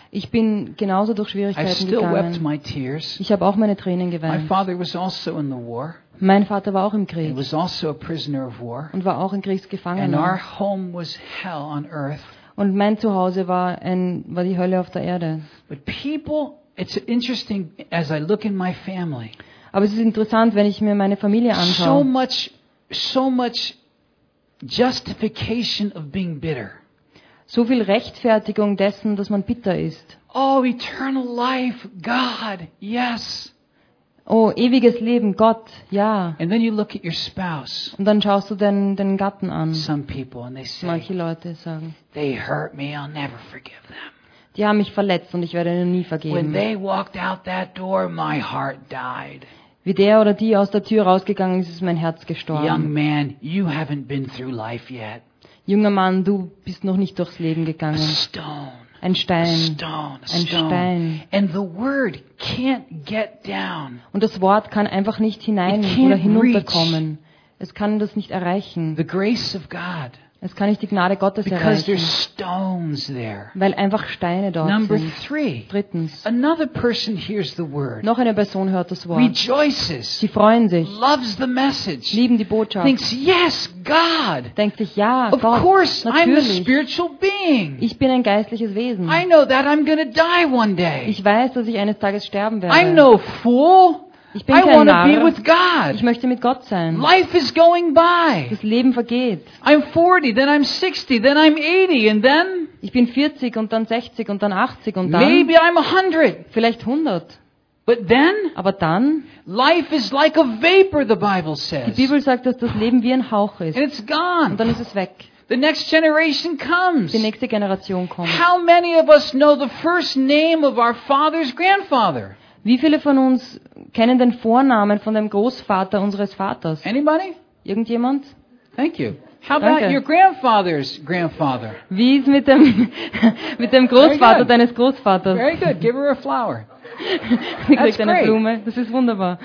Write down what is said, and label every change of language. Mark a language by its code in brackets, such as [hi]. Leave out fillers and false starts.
[de] Ich bin genauso durch Schwierigkeiten [en] I've still [de] gegangen. [en] Wept my tears. [de] Ich habe auch meine Tränen geweint. [en] My father was also in the war. [de] Mein Vater war auch im Krieg. [en] He was also a prisoner of war. [de] Und war auch ein Kriegsgefangener. [en] And our home was hell on earth. [de] Und mein Zuhause war die Hölle auf der Erde. [en] But people, it's interesting as I look in my family. [de] Aber es ist interessant, wenn ich mir meine Familie anschaue. [en] So much justification of being bitter. [de] So viel Rechtfertigung dessen, dass man bitter ist. [en] Oh, eternal life, God, yes. [de] Oh, ewiges Leben, Gott, ja. [en] And then you look at your spouse. [de] Und dann schaust du den Gatten an. [en] Some people, and they say, [de] manche Leute sagen, [en] they hurt me, I'll never forgive them. [de] Die haben mich verletzt und ich werde ihnen nie vergeben. [en] When they walked out that door, my heart died. [de] Wie der oder die aus der Tür rausgegangen ist, ist mein Herz gestorben. [en] Young man, you haven't been through life yet. [de] Junger Mann, du bist noch nicht durchs Leben gegangen. Ein Stein. Ein Stein. [en] And the word can't get down. [de] Und das Wort kann einfach nicht hinein oder hinunterkommen. Es kann das nicht erreichen. [en] The grace of God. [de] Es kann nicht die Gnade Gottes erreichen. [en] Because there's stones there. [de] Weil einfach Steine dort [en] Number [de] sind. Drittens. [en] Another person hears the word. [de] Noch eine Person hört das Wort. [en] Rejoices. [de] Sie freuen sich. [en] Loves the message. [de] Lieben die Botschaft. [en] Thinks yes, God. [de] Denkt sich ja, [en] of [de] Gott. [en] Of course, [de] natürlich. [en] I'm a spiritual being. [de] Ich bin ein geistliches Wesen. [en] I know that I'm gonna die one day. [de] Ich weiß, dass ich eines Tages sterben werde. [en] I'm no fool. [de] Ich bin kein Narr. [en] I want to be with God. [de] Ich möchte mit Gott sein. [en] Life is going by. [de] Das Leben vergeht. [en] I'm 40, then I'm 60, then I'm 80, and then? [de] Ich bin 40 und dann 60 und dann 80 und dann? [en] Maybe I'm 100. [de] Vielleicht 100. [en] But then? [de] Aber dann? [en] Life is like a vapor, the Bible says. [de] Die Bibel sagt, dass das Leben wie ein Hauch ist. [en] And it's gone. [de] Und dann ist es weg. [en] The next generation comes. [de] Die nächste Generation kommt. [en] How many of us know the first name of our father's grandfather? [de] Wie viele von uns kennen den Vornamen von dem Großvater unseres Vaters? [en] Anybody? [de] Irgendjemand? [en] Thank you. How [de] Danke. [en] About your grandfather's grandfather? [de] Wie ist mit dem Großvater deines Großvaters? [en] Very good. Give her a flower. That's [de] eine [en] great. [de] Blume. Das ist wunderbar.